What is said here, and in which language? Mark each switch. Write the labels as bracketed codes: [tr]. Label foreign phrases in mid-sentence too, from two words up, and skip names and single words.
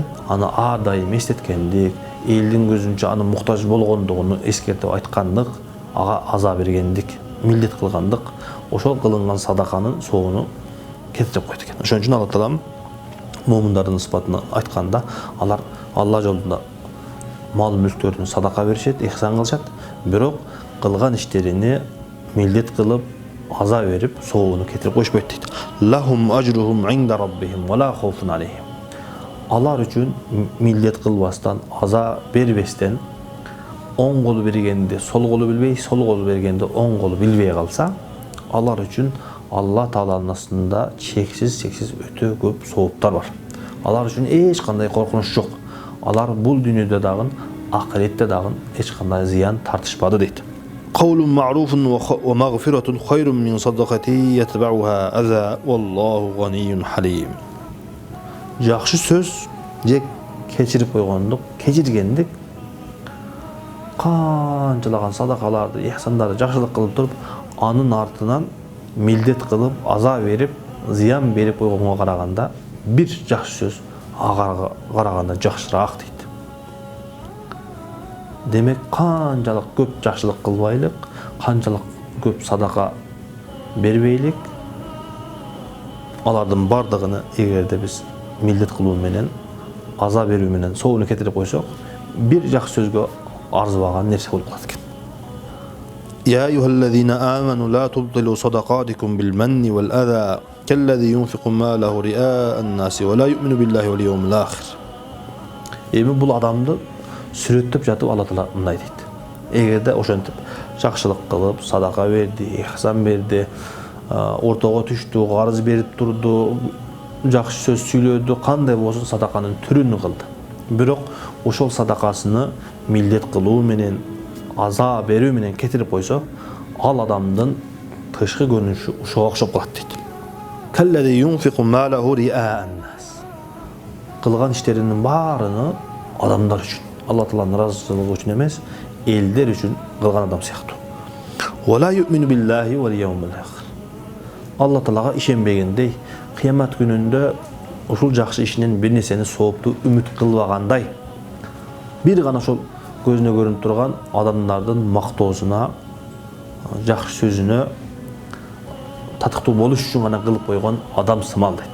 [ky] Аны ар дайым эстеткендик, элдин көзүнчө аны муктаж болгондугун эскертип айткандык, ага аза бергендик, милдет кылгандык, ошол кылынган садаканын соону кетирип койт экен. Ошон үчүн Алла Таалам муминдардын сыпатын айтканда, алар Алла жолунда мал мүлктөрүнү садака беришет, ихсан кылышат, бирок кылган иштерини милдет кылып, аза берип, соону кетирип койшпойт дейт. [ar] لهم أجرهم عند ربهم ولا خوف عليهم. [ky] Алар үчүн милдет кылбастан, аза бербестен, оң колу бергенде сол колу билбей, сол колу бергенде оң колу билбей калса, алар үчүн Алла Тааланын астында чексиз өтө көп сооптар бар. Алар үчүн эч кандай коркунуч жок. Алар бул дүйнөдө дагы, акыретте дагы эч кандай зыян тартышпады дейт. [ar] قول معروف ومغفرة خير من صدقة يتبعها أذى والله غني حليم. [ky] Жақшы сөз же кечирип койгондук, кечиргендик канчалаган садакаларды, ихсандарды жакшылык кылып туруп, анын артынан милдет кылып, аза берип, зыян берип койгонго караганда бир жакшы сөз ага караганда жакшыраак дейт. Демек, канчалык көп жакшылык кылбайлык, канчалык көп садака бербейлик, алардын бардыгыны эгерде биз милдет кылуу менен, аза берүү менен соону кетирип койсок, бир жакшы сөзгө арзыбаган нерсе болуп калат экен. [ar] يا أيها الذين آمنوا لا تبطلوا صدقاتكم بالمن والأذى كالذي ينفق ماله رئاء الناس ولا يؤمن بالله واليوم الآخر. [ky] Эми бул адамды сүрөттөп жатып Алла Таала мындай дейт. Эгерде ошентип жакшылык кылып, садака берди, ихсан берди, ортого түштү, карыз берип турду, жакшы сөз сүйлөдү, кандай болсун садаканын түрүн кылды. Бирок ошол садакасыны милдет кылуу менен, аза берүү менен кетирип койсо, ал адамдын тышкы көрүнүшү ушуга окшоп калат дейт. [ar] كالذي ينفق ماله رئاء الناس. [ky] Кылган иштеринин баарыны адамдар үчүн, Алла Тааланын ыраазычылыгы үчүн эмес, элдер үчүн кылган адам сыяктуу. [ar] ولا يؤمن بالله واليوم الآخر. [ky] Алла Таалага ишенбегендей, кыямат күнүндө ушул жакшы ишинен бир нерсени соопту үмүт кылбагандай, бир гана ошол көзүнө көрүнүп турган адамдардын мактоосуна, жақсы сөзүнө татыктуу болуш үчүн гана кылып койгон адам сымал дейт.